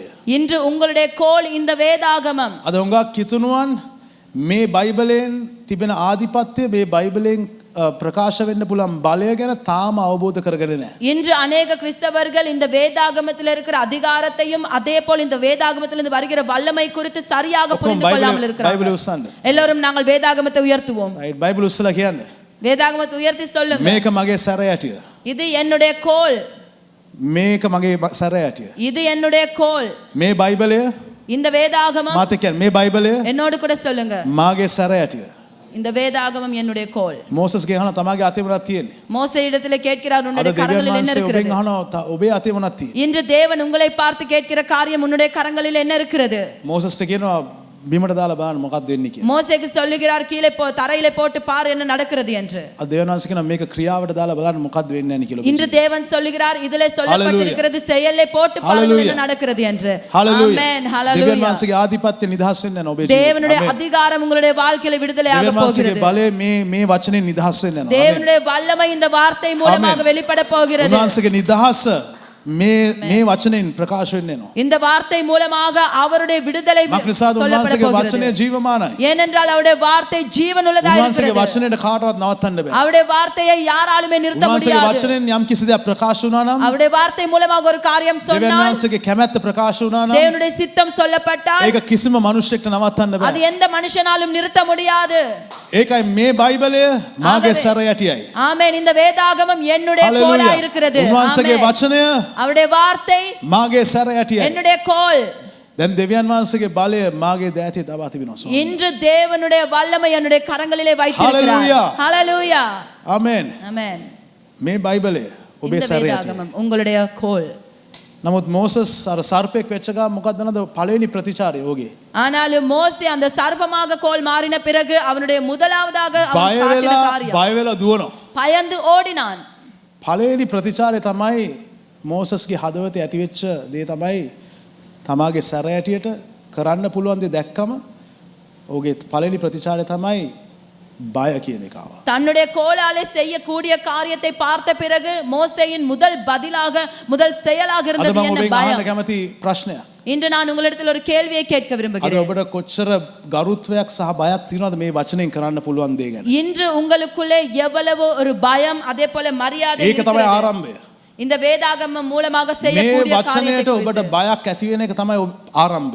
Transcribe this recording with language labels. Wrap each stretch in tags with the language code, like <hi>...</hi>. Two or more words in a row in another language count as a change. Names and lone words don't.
<ta>இன்று உங்களுடைய கோல் இந்த வேதாகமம்.</ta> <si>අද හුඟක් කිතුණුවන් මේ බයිබලයෙන් තිබෙන ආධිපත්‍ය මේ බයිබලයෙන් ප්‍රකාශ වෙන්න පුළුවන් බලය ගැන තාම අවබෝධ කරගෙන නැහැ.</si> <ta>இன்று अनेक கிறிஸ்தவர்கள் இந்த வேதாகமத்தில் இருக்கிற அதிகாரத்தையும் அதே போல் இந்த வேதாகமத்திலிருந்து வருகிற வல்லமை குறித்து சரியாக புரிந்து கொள்ளாமல் இருக்கிறார்கள்.</ta> <si>බයිබලය උස්සන්න.</si> <ta>எல்லாரும் நாங்கள் வேதாகமத்தை உயர்த்துவோம்.</ta> <si>right බයිබල උස්සලා කියන්න.</si> <ta>வேதாகமத்தை உயர்த்தி சொல்லுங்க.</ta> <si>මේක මගේ සැරයටිය.</si> <ta>இது என்னுடைய கோல்.</ta> <si>මේක මගේ සැරයටිය.</si> <ta>இது என்னுடைய கோல்.</ta> <si>මේ බයිබලය</si> <ta>இந்த வேதாகமம்</ta> <si>මාත් කියන්නේ මේ බයිබලය</si> <ta>என்னோடு கூட சொல்லுங்க.</ta> <si>මාගේ සැරයටිය.</si> <ta>இந்த வேதாகமம் என்னுடைய கோல்.</ta> <si>මෝසස්ගේ අහන තමාගේ අතේ මොනවද තියෙන්නේ?</si> <ta>மோசே இடத்திலே கேட்கிறார்</ta> <si>අද</si> <ta>உன்னுடைய</ta> <si>දෙවියන්</si> <ta>கரங்களில் என்ன</ta> <si>වහන්සේ</si> <ta>இருக்கிறது?</ta> <si>ඔබෙන් අහනවා ඔබේ අතේ මොනවද තියෙන්නේ?</si> <ta>இன்று தேவன் உங்களை பார்த்து கேட்கிற காரியம் உன்னுடைய கரங்களில் என்ன இருக்கிறது?</ta> <si>මෝසස්ට කියනවා බිමට දාලා බලන්න මොකක්ද වෙන්නේ කියලා.</si> <ta>மோசேக்கு சொல்லுகிறார் கீழே தரையிலே போட்டு பார் என்ன நடக்கிறது என்று.</ta> <si>අද දේවයන් වහන්සේ කියන මේක ක්‍රියාවට දාලා බලන්න මොකක්ද වෙන්නේ නැහැ කියලා.</si> <ta>இன்று தேவன் சொல்லுகிறார் இதிலே சொல்லப்பட்டிருக்கிறது செயலிலே போட்டு பாருங்கள் என்ன நடக்கிறது என்று. ஆமென் ஹalleluya.</ta> <si>දේවයන් වහන්සේගේ ආධිපත්‍ය නිදහස් වෙන්න යන ඔබේ</si> <ta>தேவனுடைய அதிகாரம் உங்களுடைய வாழ்க்கையில விடுதலையாக</ta> <si>දේවයන් වහන්සේගේ</si> <ta>போகிறது.</ta> <si>බලය මේ වචනේ නිදහස් වෙන්න යනවා.</si> <ta>தேவனுடைய வல்லமை இந்த வார்த்தை மூலமாக வெளிப்பட போகிறது.</ta> <si>උන්වහන්සේගේ නිදහස මේ වචනෙන් ප්‍රකාශ වෙන්න යනවා.</si> <ta>இந்த வார்த்தை மூலமாக அவருடைய விடுதலை</ta> <si>මක්නිසාද උන්වහන්සේගේ වචනේ ජීවමානයි.</si> <ta>ஏனென்றால் அவருடைய வார்த்தை ஜீவனுள்ளதாக</ta> <si>උන්වහන්සේගේ</si> <ta>இருக்கிறது.</ta> <si>වචනේට காටවත් නවත්තන්න බෑ.</si> <ta>அவருடைய வார்த்தையை யாராலுமே நிறுத்த</ta> <si>උන්වහන්සේගේ</si> <ta>முடியாது.</ta> <si>වචනෙන් යම් කිසි දෙයක් ප්‍රකාශ වුණා නම්</si> <ta>அவருடைய வார்த்தை மூலமாக ஒரு காரியம்</ta> <si>දේවයන්</si> <ta>சொன்னால்</ta> <si>වහන්සේගේ කැමැත්ත ප්‍රකාශ වුණා නම්</si> <ta>தேவனுடைய சித்தம் சொல்லப்பட்டால்</ta> <si>ඒක කිසිම මිනිසෙක්ට නවත්තන්න</si> <ta>அது</ta> <si>බෑ.</si> <ta>எந்த மனுஷனாலும் நிறுத்த முடியாது.</ta> <si>ඒකයි මේ බයිබලය මාගේ සැර යටියයි.</si> <ta>ஆமென். இந்த வேதாகமம் என்னுடைய கோலா இருக்கிறது.</ta> <si>උන්වහන්සේගේ</si> <ta>ஆமென்.</ta> <si>වචනය</si> <ta>அவருடைய வார்த்தை</ta> <si>මාගේ සැර යටියයි.</si> <ta>என்னுடைய கோல்.</ta> <si>දැන් දෙවියන් වහන්සේගේ බලය මාගේ දෑතේ තබා තිබෙනවා.</si> <ta>இன்று தேவனுடைய வல்லமை என்னுடைய கரங்களிலே வைத்திருக்கிறார். Hallelujah. ஹalleluya.</ta> <si>ආමෙන්.</si> <ta>ஆமென்.</ta> <si>මේ බයිබලය ඔබේ</si> <ta>இந்த</ta> <si>සැර යටියයි.</si> <ta>வேதாகமம் உங்களுடைய கோல்.</ta> <si>නමුත් මෝසස් අර සර්පෙක් වෙච්ච ගමන් මොකක්ද නේද පළවෙනි ප්‍රතිචාරය ඔගේ.</si> <ta>ஆனாலும் மோசே அந்த சர்ப்பமாக கோல் மாறின பிறகு அவனுடைய முதலாவதாக அவன்</ta> <si>බය</si> <ta>காட்டின</ta> <si>වෙලා</si> <ta>காரியம்</ta> <si>බය වෙලා දුවනවා.</si> <ta>பயந்து ஓடினான்.</ta> <si>පළවෙනි ප්‍රතිචාරය තමයි මෝසස්ගේ හදවතේ ඇතිවෙච්ච දේ තමයි තමාගේ සැර යටියට කරන්න පුළුවන් දේ දැක්කම ඔහුගේ පළවෙනි ප්‍රතිචාරය තමයි බය කියන එක ආවා.</si> <ta>தன்னுடைய கோலாலே செய்யக்கூடிய காரியத்தை பார்த்த பிறகு மோசேயின் முதல் பதிலாக முதல் செயலாக</ta> <si>අද</si> <ta>இருந்தது</ta> <si>මම</si> <ta>என்ன</ta> <si>ඔබෙන්</si> <ta>பயம்.</ta> <si>අහන්න කැමති ප්‍රශ්නයක්.</si> <ta>இன்று நான் உங்களிடத்தில் ஒரு கேள்வியை கேட்க</ta> <si>අද</si> <ta>விரும்புகிறேன்.</ta> <si>ඔබට කොච්චර ගරුත්වයක් සහ බයක් තියෙනවද මේ වචනෙන් කරන්න පුළුවන් දේ ගැන?</si> <ta>இன்று உங்களுக்குள்ளே எவ்வளவு ஒரு பயம் அதே போல மரியாதை</ta> <si>ඒක තමයි</si> <ta>இருக்கிறது.</ta> <si>ආරම්භය.</si> <ta>இந்த வேதாகமம் மூலமாக</ta> <si>මේ</si> <ta>செய்யக்கூடிய</ta> <si>වචනයට</si> <ta>காரியத்தை</ta> <si>ඔබට</si> <ta>குறித்து.</ta> <si>බයක් ඇති වෙන එක තමයි ආරම්භය.</si>